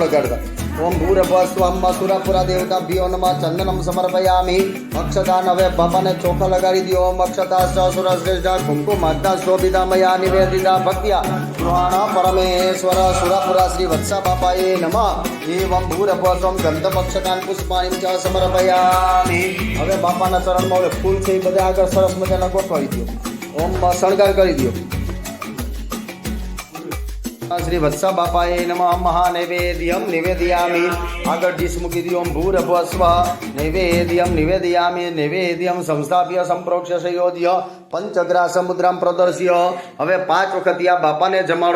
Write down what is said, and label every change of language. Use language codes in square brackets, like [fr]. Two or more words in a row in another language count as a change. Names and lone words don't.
[sa] લગાડતા ઓમ ભૂરભસ્વં સુરપુરા દેવતા ભ્યો નમઃ ચંદનમ સમર્પયામિ અક્ષતા નવે [gu] બાપાને ચોખા લગાડી દો [sa] ઓમ અક્ષતા સુરશ્રેષ્ઠ કુમકુમાદ્દા શોભિતા મયા નિવેદિતા ભક્ત્યા પુરાણ પરમેશ્વર સુરપુરા શ્રી વત્સા બાપાએ નમઃ એવં ભૂરભસ્વં ગંધમક્ષતાન પુષ્પાણિ ચ સમર્પયામિ [gu] હવે બાપાના ચરણમાં ઓલે ફૂલ છે એ બધા આગળ સરસ મજાના ગોઠવાઈ દો [sa] ઓમ [gu] શણગાર કરી દો [sa] श्री वत्सा बापाये नमः महानैवेद्यं निवेदयामि [gu] આગર ડિશ મૂકી દી [sa] ओम भूरभस्व नैवेद्यं निवेदयामि नैवेद्यं संस्थाप्य संप्रोक्ष्य संयोज्य पंचग्रास मुद्रां प्रदर्श्य [gu] હવે 5 વખત યા બાપાને જમાડો